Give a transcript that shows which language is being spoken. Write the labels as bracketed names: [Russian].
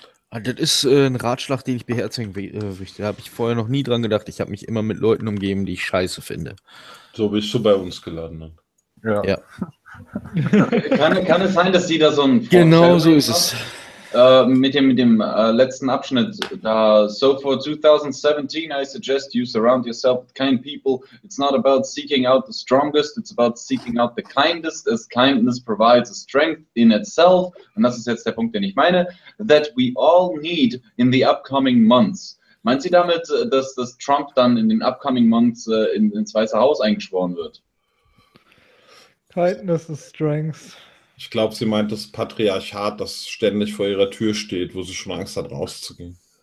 [German] Das ist ein Ratschlag, den ich beherzigen möchte. Da habe ich vorher noch nie dran gedacht. Ich habe mich immer mit Leuten umgeben, die ich scheiße finde. So bist du bei uns geladen. Ne? Ja. kann es sein, dass sie da so ein... Genau so ist es. Mit dem letzten Abschnitt. [English] Da, so for 2017, I suggest you surround yourself with kind people. It's not about seeking out the strongest, it's about seeking out the kindest, as kindness provides a strength in itself. [German] Und das ist jetzt der Punkt, den ich meine. [English] That we all need in the upcoming months. [German] Meint sie damit, dass Trump dann in den [English] upcoming months [German] ins Weiße Haus eingeschworen wird? [English] Kindness is strength. [German] Ich glaube, sie meint das Patriarchat, das ständig vor ihrer Tür steht, wo sie schon Angst hat, rauszugehen.